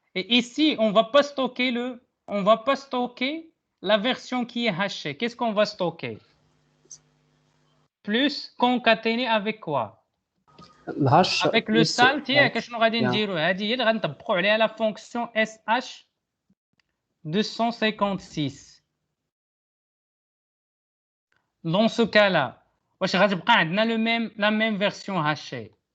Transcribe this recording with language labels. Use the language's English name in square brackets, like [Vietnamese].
[French] Et ici, on va pas stocker la version qui est hachée. Qu'est-ce qu'on va stocker? Plus concaténé avec quoi? Avec le salt, qu'est-ce qu'on va dire? [Arabic] هذه اللي غنطبقوا عليها [French] la fonction SH 256. Dans ce cas-là, [Arabic] واش غتبقى عندنا [French] la même version hachée.